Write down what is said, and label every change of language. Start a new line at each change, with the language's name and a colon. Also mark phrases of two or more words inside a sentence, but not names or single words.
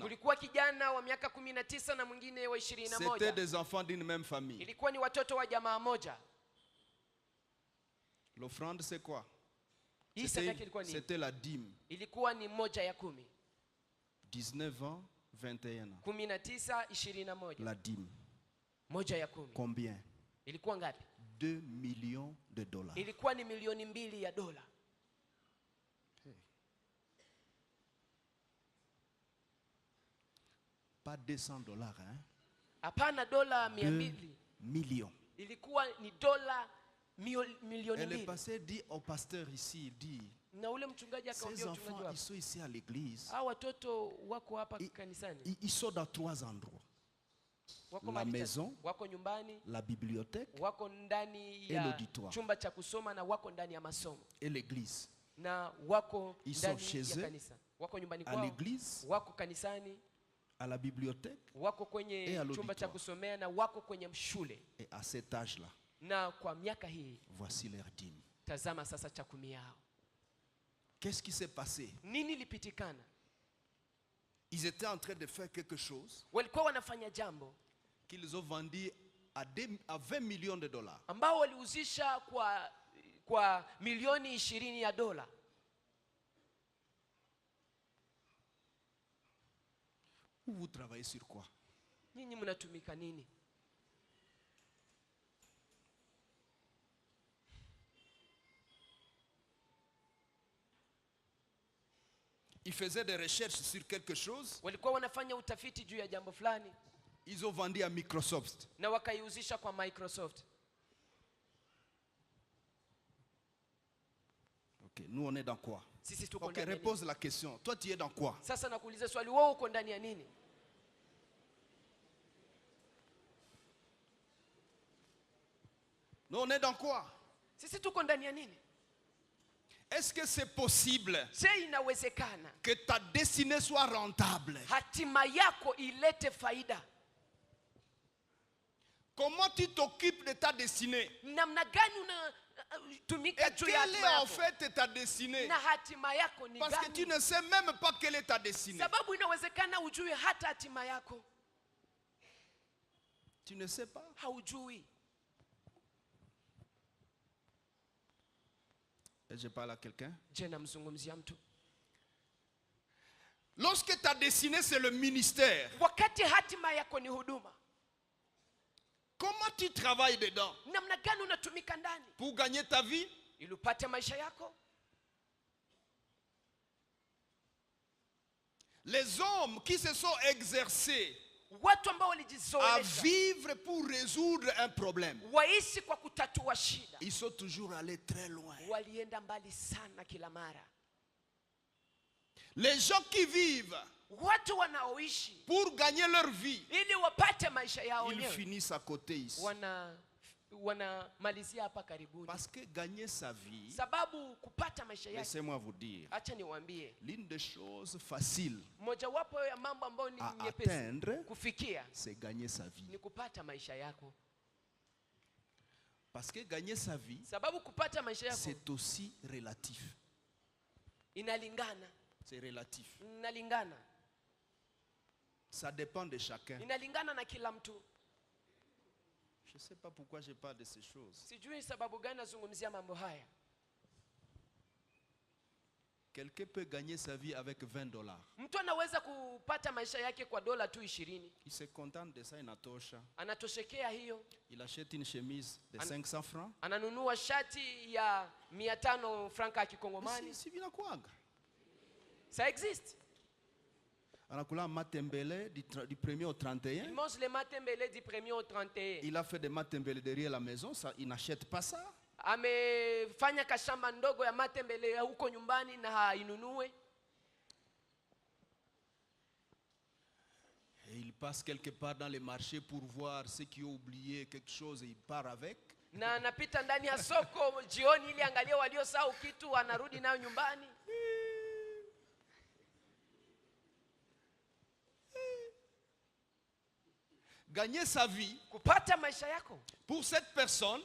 Swahili: Kulikuwa kijana wa miaka 19 na mwingine wa
French: C'était
Swahili: 21.
French: des enfants d'une même famille.
Swahili: Ilikuwa ni watoto wa jamaa moja.
French: L'offrande, c'est quoi?
Swahili: Hii sadaka ilikuwa ni
French: C'était la dîme.
Swahili: ilikuwa ni moja ya 10.
French: 19 ans, 21 ans. 19, 21. La dîme.
Swahili: Moja ya 10.
French: Combien?
Swahili: Ilikuwa ngapi?
French: 2 millions de dollars.
Swahili: Ilikuwa ni milioni 2 ya dola.
French: Pas 200 dollars, hein?
Swahili: Hapana, dola 2 200.
French: millions.
Swahili: Ilikuwa ni dola milioni
French: Et le
Swahili: 2.
French: pasteur dit au pasteur ici, il dit,
Swahili: Na ule mchungaji
French: ces
Swahili: akamwambia
French: enfants,
Swahili: mchungaji
French: ils
Swahili: wako,
French: sont ici à l'église.
Swahili: hao watoto wako hapa I- kanisani.
French: Ils sont dans 3 endroits.
Swahili: Wako
French: la
Swahili: mahali
French: maison,
Swahili: tatu. Wako nyumbani,
French: La bibliothèque
Swahili: wako ndani
French: et
Swahili: ya
French: l'auditoire.
Swahili: chumba cha kusoma na wako ndani ya masomo.
French: et l'église.
Swahili: Na wako
French: Ils
Swahili: ndani
French: sont chez
Swahili: ya
French: eux,
Swahili: kanisa. Wako nyumbani
French: À
Swahili: kwao,
French: l'église,
Swahili: wako kanisani
French: à la bibliothèque,
Swahili: wako kwenye chumba cha kusomea na wako kwenye shule.
French: Et à cet âge-là,
Swahili: na kwa miaka hii,
French: voici leur dîme.
Swahili: tazama sasa chakumi yao.
French: Qu'est-ce qui s'est passé?
Swahili: Nini lipitikana?
French: Ils étaient en train de faire quelque chose
Swahili: Walikuwa wanafanya jambo
French: qu'ils ont vendu à 20 millions de dollars.
Swahili: ambao waliuzisha kwa milioni 20 ya dola.
French: Vous travaillez sur quoi?
Swahili: Nyinyi mnatumika nini?
French: Ils faisaient des recherches sur quelque chose.
Swahili: Walikuwa wanafanya utafiti juu ya jambo fulani.
French: Ils ont vendu à Microsoft.
Swahili: Na wakaiuzisha kwa Microsoft.
French: Ok, nous on est dans quoi?
Swahili: Sisi tuko
French: Ok,
Swahili: ndani.
French: repose la question. Toi tu es dans quoi?
Swahili: Sasa nakuuliza swali, wewe uko ndani ya nini?
French: Nous on est dans quoi?
Swahili: Sisi tuko ndani ya nini?
French: Est-ce que c'est possible
Swahili: Je, inawezekana
French: que ta destinée soit rentable?
Swahili: hatima yako ilete faida?
French: Comment tu t'occupes de ta destinée?
Swahili: Namna gani unatumika
French: Et
Swahili: juu ya
French: quelle
Swahili: hatima
French: est en
Swahili: yako?
French: fait ta destinée?
Swahili: Na hatima yako ni
French: Parce que tu
Swahili: gani?
French: ne sais même pas quelle est ta destinée.
Swahili: Sababu inawezekana ujue hata hatima yako.
French: Tu ne sais pas.
Swahili: Haujui.
French: Et je parle à quelqu'un.
Swahili: Je, namzungumzia mtu.
French: Lorsque ta destinée c'est le ministère,
Swahili: Wakati hatima yako ni huduma,
French: comment tu travailles dedans?
Swahili: namna gani unatumika ndani
French: Pour gagner ta vie?
Swahili: ili upate maisha yako?
French: Les hommes qui se sont exercés
Swahili: Watu ambao
French: à
Swahili: walijizoelesha
French: vivre pour résoudre un problème,
Swahili: waishi kwa kutatua shida,
French: ils sont toujours allés très loin.
Swahili: walienda mbali sana kila mara.
French: Les gens qui vivent
Swahili: Watu wanaoishi
French: pour gagner leur vie,
Swahili: ili wapate maisha yao
French: ils
Swahili: wenyewe
French: finissent à côté ici.
Swahili: wanamalizia hapa karibuni.
French: Parce que gagner sa vie,
Swahili: Sababu kupata maisha yake,
French: laissez-moi vous dire,
Swahili: acha niwaambie,
French: l'une des choses faciles
Swahili: mojawapo ya mambo ambayo ni
French: à
Swahili: nyepesi
French: atteindre,
Swahili: kufikia
French: c'est gagner sa vie.
Swahili: ni kupata maisha yako.
French: Parce que gagner sa vie,
Swahili: Sababu kupata maisha yako
French: c'est aussi relatif.
Swahili: inalingana,
French: C'est relatif.
Swahili: inalingana,
French: Ça dépend de chacun.
Swahili: inalingana na kila mtu.
French: Je ne sais pas pourquoi je parle de ces choses.
Swahili: Sijui sababu gani nazungumzia mambo haya.
French: Quelqu'un peut gagner sa vie avec 20 dollars.
Swahili: Mtu anaweza kupata maisha yake kwa dola tu 20.
French: Il se contente de ça,
Swahili: inatosha. Anatoshekea hiyo.
French: Il achète une chemise de 500 francs.
Swahili: Ananunua shati ya 500 franka ya kikongomani.
French: Si bien quoi? Ça existe.
Swahili: Anakula matembele
French: du 1er au Il
Swahili: 31.
French: mange les matembele du 1er au 31. Il a fait des matembele derrière la maison, ça, il n'achète pas ça.
Swahili: Amefanya kashamba ndogo ya matembele ya huko nyumbani na hainunue.
French: Et il passe quelque part dans les marchés pour voir ceux qui ont oublié quelque chose et il part avec.
Swahili: Na anapita ndani ya soko jioni ili angalie waliosahau kitu, anarudi nayo nyumbani.
French: Gagner sa vie,
Swahili: Kupata maisha yako
French: pour cette personne,